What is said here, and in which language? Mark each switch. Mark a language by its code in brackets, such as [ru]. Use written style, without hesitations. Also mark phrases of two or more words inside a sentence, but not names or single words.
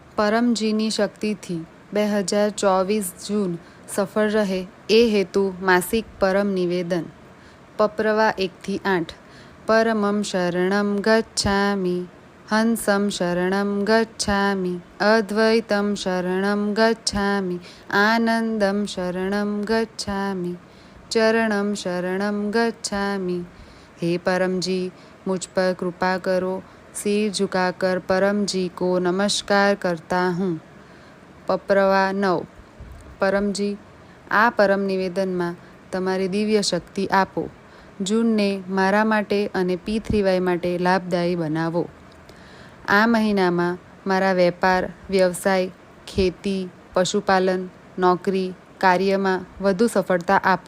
[gu] પરમજીની શક્તિથી 2024 જૂન સફળ રહે એ હેતુ માસિક પરમ નિવેદન. પપ્રવા 1-8. [sa] परमं शरणं गच्छामि, हंसं शरणं गच्छामि, अद्वैतं शरणं गच्छामि, आनंदं शरणं गच्छामि, चरणं शरणं गच्छामि. [hi] हे परम जी, मुझ पर कृपा करो. सिर झुकाकर परम जी को नमस्कार करता हूँ. [gu] પપ્રવા 9. પરમજી, આ પરમ નિવેદનમાં તમારી દિવ્ય શક્તિ આપો. જૂનને મારા માટે અને P3Y માટે લાભદાયી બનાવો. આ મહિનામાં મારા વેપાર, વ્યવસાય, ખેતી, પશુપાલન, નોકરી, કાર્યમાં વધુ સફળતા આપો.